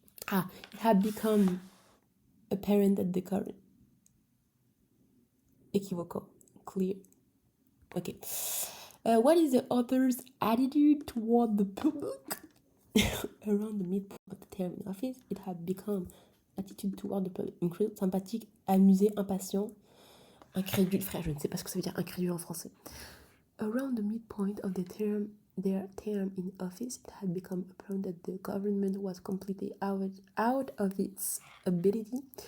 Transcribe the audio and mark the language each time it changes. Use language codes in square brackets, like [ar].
[en] It had become apparent that the current. Equivocal. Clear. Okay. What is the author's attitude toward the public? Around the midpoint of the term in office, it had become attitude toward the public. [fr] Incrédule, sympathique, amusé, impatient, incrédule. Frère, je ne sais pas ce que ça veut dire incrédule en français. [en] Around the midpoint of their term in office, it had become apparent that the government was completely out of its ability.